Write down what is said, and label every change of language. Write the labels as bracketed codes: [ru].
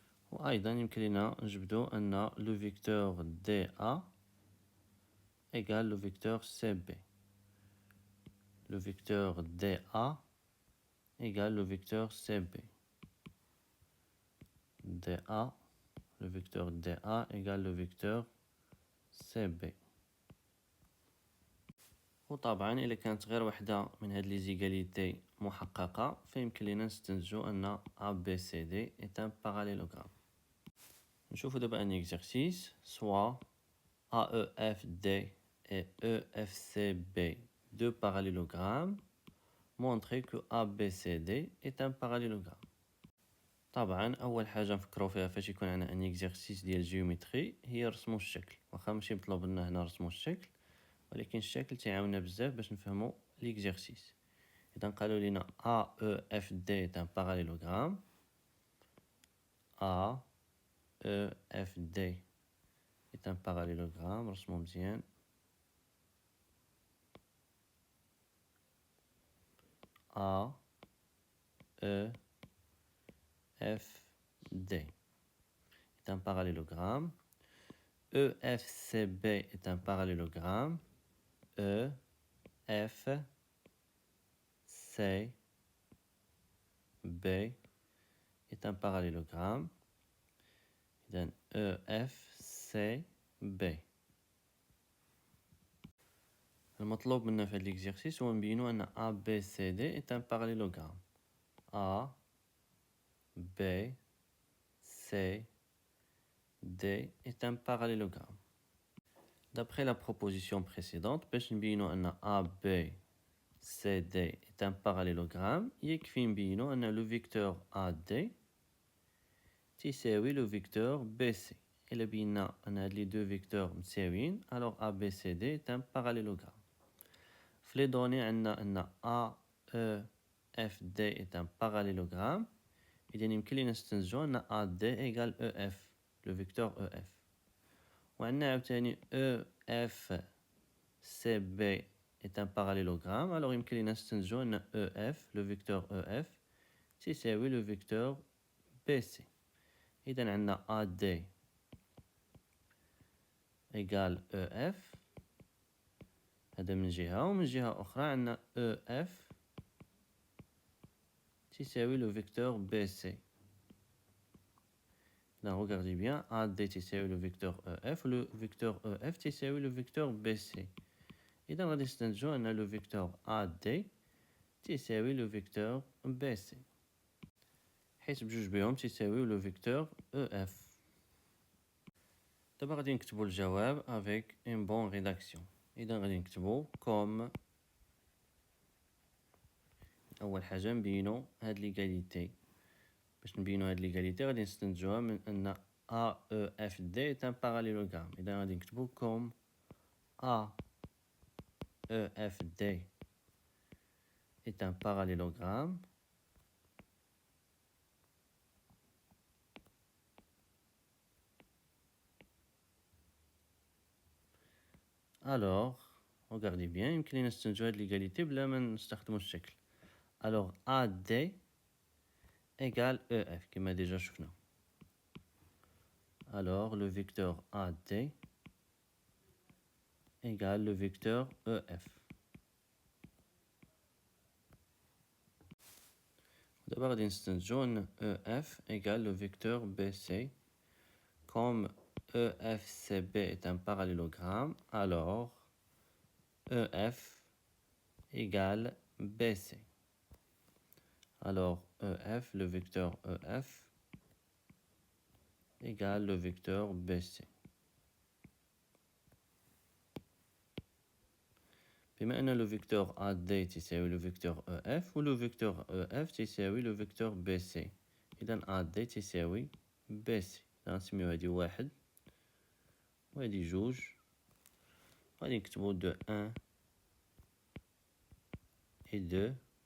[ar] وأيضا يمكن لنا نجبدو أن [fr] le vecteur DA égale le vecteur CB. Le vecteur DA égale le vecteur CB. DA, le vecteur DA égale le vecteur CB. [ar] وطبعا إلا كانت غير وحدة من هاد لي زيغاليتي محققة فيمكن لنا نستنتجو أن [fr] ABCD est un parallélogramme. [ar] نشوفو دابا ان exercice [fr] soit AEFD et EFCB, deux parallélogrammes, montrer que ABCD est un parallélogramme. [ar] طبعا اول حاجه نفكروا فيها فاش يكون عندنا ان اكزرسيس ديال جيومتري هي رسموا الشكل. واخا ماشي مطلوب لنا هنا رسموا الشكل، ولكن الشكل تيعاوننا بزاف باش نفهموا ليكزرسيس. اذا قالوا لنا [fr] AEFD est un parallélogramme. AEFD est un parallélogramme. [ar] رسموا مزيان. [fr] AEFD est un parallélogramme. EFCB est un parallélogramme. EFCB est un parallélogramme. [ar] إذن EFCB. المطلوب منا في هذا l'exercice هو نبينو أن [fr] ABCD est un parallélogramme. [ar] ABCD est un parallélogramme. [fr] D'après la proposition précédente, [ar] باش نبينو أن [fr] ABCD est un parallélogramme, [ar] يكفي نبينو أن [fr] le vecteur AD [ar] تساوي [fr] le vecteur BC. [ar] إلا بينا أن هاد لي دو فيكتور متساويين، [fr] alors ABCD est un parallélogramme. [ar] في لي دوني عندنا أن [fr] AEFD est un parallélogramme. [ar] إذا يمكن لينا نستنتجو أن [fr] AD égale EF, le vecteur EF. [ar] وعندنا عاوتاني [fr] EFCB est un parallélogramme. alors [ar] يمكن لينا نستنتجو أن [fr] EF, le vecteur EF [ar] تساوي [fr] le vecteur BC. [ar] إذا عندنا [fr] AD égale EF. [ar] هذا من جهة، ومن جهة أخرى عندنا EF تساوي [fr] le vecteur BC. Là, regardez bien, AD [ar] تساوي [fr] le vecteur EF, le vecteur EF تساوي le vecteur BC. [ar] إذا غادي نستنتجو أن [fr] le vecteur AD [ar] تساوي [fr] le vecteur BC، [ar] حيت بجوج بهم تساوي [fr] le vecteur EF. [ar] دابا غادي نكتبو الجواب [fr] avec une bonne rédaction. [ar] إذا غادي نكتبو comme أول حاجة نبينو هاد ليغاليتي. باش نبينو هاد ليغاليتي غادي نستنتجوها من أن [fr] AEFD est un parallélogramme. [ar] إذا غادي نكتبو comme [fr] AEFD est un parallélogramme. Alors, regardez bien, [ar] يمكن لينا نستنتجو هاد ليغاليتي بلا ما نستخدمو الشكل. [fr] Alors AD égale EF [ar] كما ديجا شفنا. [fr] Alors le vecteur AD égale le vecteur EF. [ar] دابا غادي نستنتجو أن [fr] EF égale le vecteur BC. Comme EFCB est un parallélogramme, alors EF égale BC. Alors EF, le vecteur EF, égale le vecteur BC. [ar] بما أن [fr] le vecteur AD [ar] تساوي [fr] le vecteur EF و le vecteur EF تساوي le vecteur BC. [ar] إذا AD تساوي BC. إذا نسميو هادي واحد وهادي جوج، غادي نكتبو [fr] de 1 et 2.